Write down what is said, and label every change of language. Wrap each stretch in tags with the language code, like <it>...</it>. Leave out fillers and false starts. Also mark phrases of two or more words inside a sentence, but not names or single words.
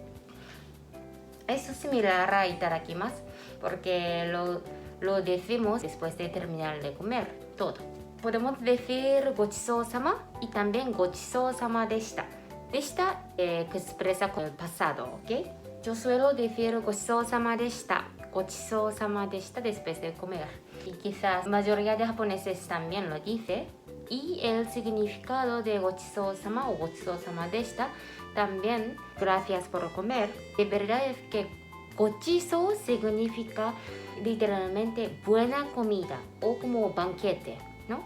<es>Es similar a itadakimasu porque lo decimos después de terminar de comer todo. Podemos decir gochisousama y también</es> <ja>ごちそうさまでした.</ja> <es>Deshita que expresa con el pasado, ¿ok? Yo suelo decir</es> <ja>ごちそうさまでした, ごちそうさまでした</ja> <es>después de comer. Y quizás la mayoría de japoneses también lo dice. Y el significado de gochisousama o</es> <ja>ごちそうさまでした</ja> <es>también gracias por comer. De verdad es que gochiso significa literalmente buena comida o como banquete, ¿no?</es>